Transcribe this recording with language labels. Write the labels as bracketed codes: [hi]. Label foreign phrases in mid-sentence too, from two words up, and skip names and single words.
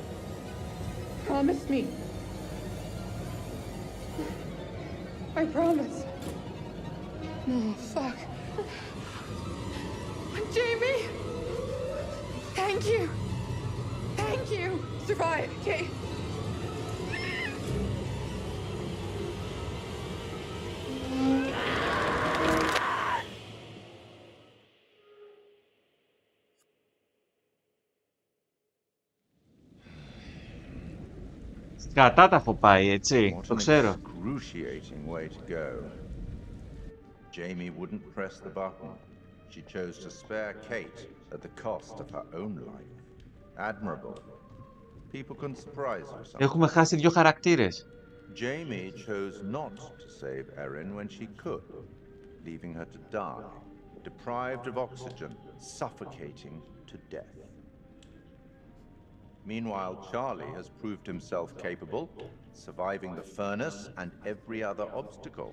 [en] Promise me. I promise. No, fuck. Jamie! Thank you! Thank you! Survive, Kate. [el] Κατά τα έχω πάει, έτσι. Το ξέρω. [en] Excruciating way to go. Jamie wouldn't press the button. she chose to spare Kate at the cost of her own life. Admirable. People can surprise you sometimes. [el] Έχουμε χάσει δύο χαρακτήρες. [en] Jamie chose not to save Erin when she could, leaving her to die, deprived of oxygen, suffocating to death. Meanwhile, Charlie has proved himself capable, surviving the furnace and every other obstacle.